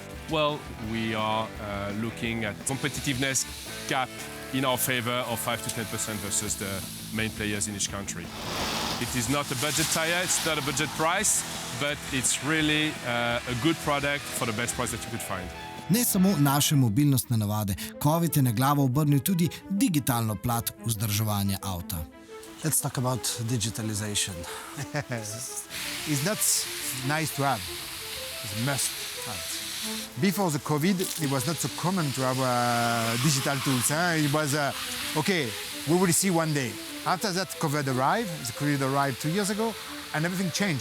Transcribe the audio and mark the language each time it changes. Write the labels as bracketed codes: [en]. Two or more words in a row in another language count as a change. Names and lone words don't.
[en] Well, we are looking at competitiveness gap in our favor of 5 to 10% versus the main players in each country. It is not a budget tire, it's not a budget price, but it's really a good product for the best price that you could find. [sl] Ne samo naše mobilnostne navade, COVID je na glavo obrnil tudi digitalno plat vzdrževanja avta. [en] Let's talk about digitalization. It's not nice to have, it's a must have. Before the COVID, it was not so common to have digital tools. It was, okay, we will see one day. After that, COVID arrived 2 years ago, and everything changed.